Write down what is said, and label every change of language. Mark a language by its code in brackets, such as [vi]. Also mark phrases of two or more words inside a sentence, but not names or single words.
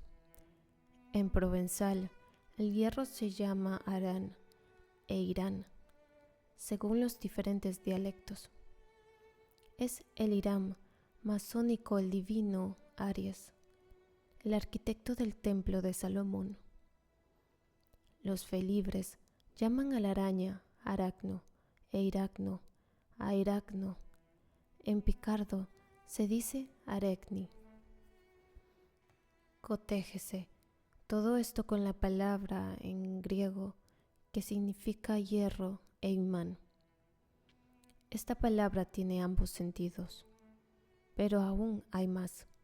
[es] En provenzal, el hierro se llama arán e irán, según los diferentes dialectos. Es el Hiram masónico el divino Aries, el arquitecto del templo de Salomón. Los felibres llaman a la araña aracno e iracno, airacno. En picardo se dice arecni. Cotégese todo esto con la palabra en griego que significa hierro e imán. Esta palabra tiene ambos sentidos, pero aún hay más.